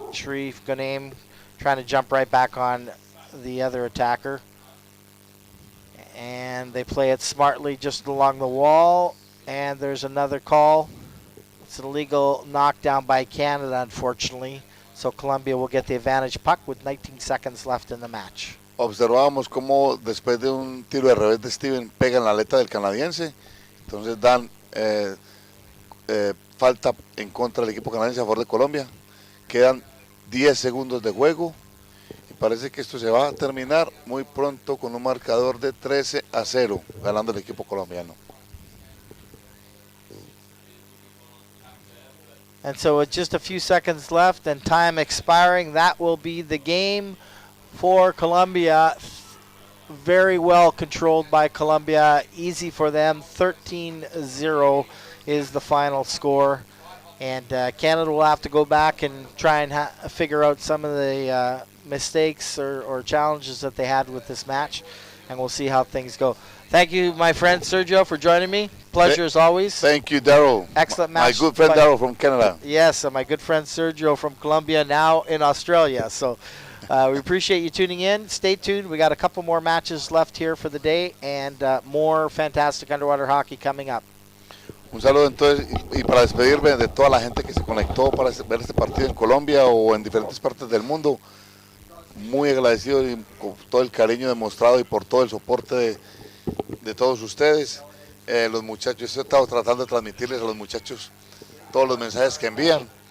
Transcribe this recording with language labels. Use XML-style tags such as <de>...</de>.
<en>Sharif Ghanem trying to jump right back on the other attacker. And they play it smartly just along the wall. And there's another call. It's an illegal knockdown by Canada, unfortunately. So Colombia will get the advantage puck with 19 seconds left in the match.</en> <es>Observábamos cómo después de un tiro de revés de Steven pega en la aleta del canadiense. Entonces dan falta en contra del equipo canadiense a favor de Colombia. Quedan 10 segundos de juego. Y parece que esto se va a terminar muy pronto con un marcador de 13-0, ganando el equipo colombiano.</es> <en>And so with just a few seconds left and time expiring, that will be the game for Colombia. Very well controlled by Colombia. Easy for them. 13-0 is the final score. And Canada will have to go back and try and figure out some of the mistakes or challenges that they had with this match, and we'll see how things go. Thank you, my friend Sergio, for joining me. Pleasure as always. Thank you, Daryl. Excellent My match. good friend Daryl from Canada. Yes, and my good friend Sergio from Colombia, now in Australia. So we appreciate you tuning in. Stay tuned. We got a couple more matches left here for the day, and more fantastic underwater hockey coming up.</en> <es>Un saludo entonces y para despedirme de toda la gente que se conectó para ver este partido en Colombia o en diferentes partes del mundo. Muy agradecido y con todo el cariño demostrado y por todo el soporte de todos ustedes. Los muchachos, he estado tratando de transmitirles a los muchachos todos los mensajes que envían.</es>